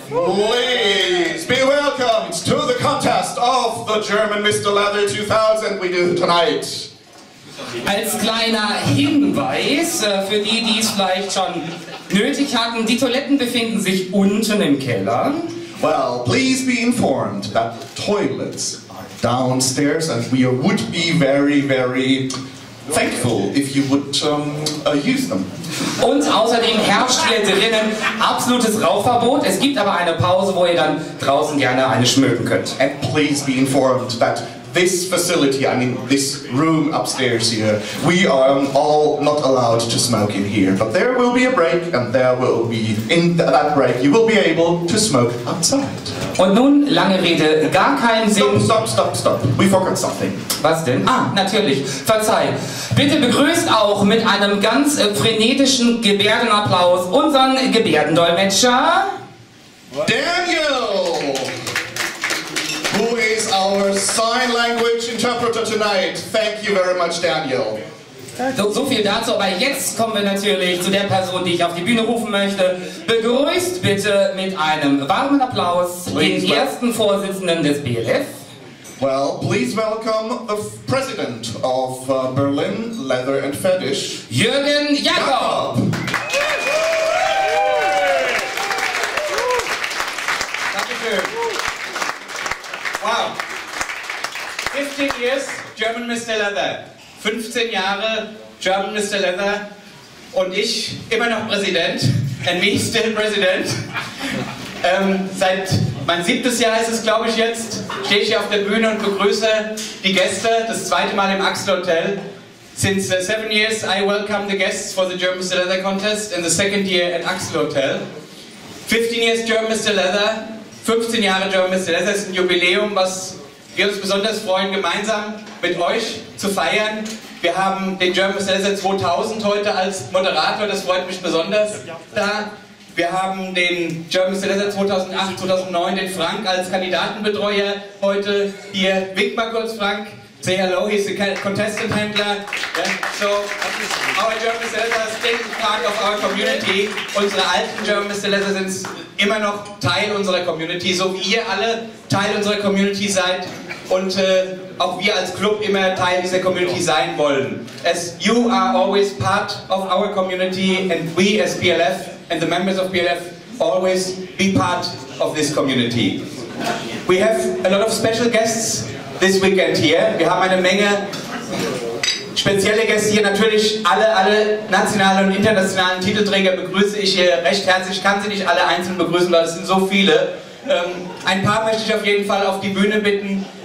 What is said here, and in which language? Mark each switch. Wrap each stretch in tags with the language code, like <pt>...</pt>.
<en>Please be welcomed to the contest of the German Mr. Leather 2000 we do tonight.</en> <de>Als kleiner Hinweis für die, die es vielleicht schon nötig hatten, die Toiletten befinden sich unten im Keller.</de> <en>Well, please be informed that the toilets are downstairs and we would be very thankful if you would use them.</en> <de>Und außerdem herrscht hier drinnen absolutes Rauchverbot. Es gibt aber eine Pause, wo ihr dann draußen gerne eine schmöken könnt.</de> <en>And please be informed that this facility, I mean this room upstairs here, we are all not allowed to smoke in here. But there will be a break, and there will be, in that break, you will be able to smoke outside.</en> <de>Und nun, lange Rede, gar keinen Sinn.</de> <en>Stop. We forgot something.</en> <de>Was denn? Ah, natürlich. Verzeih. Bitte begrüßt auch mit einem ganz frenetischen Gebärdenapplaus unseren Gebärdendolmetscher</de> <en>Daniel, who is our sign language interpreter tonight. Thank you very much, Daniel.</en> <de>So viel dazu, aber jetzt kommen wir natürlich zu der Person, die ich auf die Bühne rufen möchte. Begrüßt bitte mit einem warmen Applaus den ersten Vorsitzenden des BLF.</de> <en>Well, please welcome the president of Berlin Leather and Fetish, Jürgen Jakob. Dankeschön. Wow. 15 years, German Mr. Leather.</en> <de>15 Jahre, German Mr. Leather. Und ich immer noch Präsident.</de> <en>And me still President.</en> <de>Seit mein 7. Jahr ist es, glaube ich, jetzt, stehe ich hier auf der Bühne und begrüße die Gäste, das 2. Mal im AXEL-Hotel.</de> <en>Since 7 years I welcome the guests for the German Mr. Leather contest and the 2nd year at AXEL-Hotel. 15 years German Mr. Leather,</en> <de>15 Jahre</de> <en>German Mr.</en> <de>Leather ist ein Jubiläum, was wir uns besonders freuen, gemeinsam mit euch zu feiern. Wir haben den German Mr. Leather 2000 heute als Moderator, das freut mich besonders da. Wir haben den German Mr. Leather 2008, 2009, den Frank als Kandidatenbetreuer heute hier. Wink mal kurz, Frank.</de> <en>Say hello, he's the contestant handler. Yeah. So, our German Mr. Leather is still part of our community.</en> <de>Unsere alten German Mr. Leather sind immer noch Teil unserer Community, so wie ihr alle Teil unserer Community seid und auch wir als Club immer Teil dieser Community sein wollen.</de> <en>As you are always part of our community and we as PLF and the members of PLF always be part of this community. We have a lot of special guests this weekend here.</en> <de>Wir haben eine Menge spezielle Gäste hier. Natürlich alle nationalen und internationalen Titelträger begrüße ich hier recht herzlich. Ich kann sie nicht alle einzeln begrüßen, weil es sind so viele. Ein paar möchte ich auf jeden Fall auf die Bühne bitten.</de>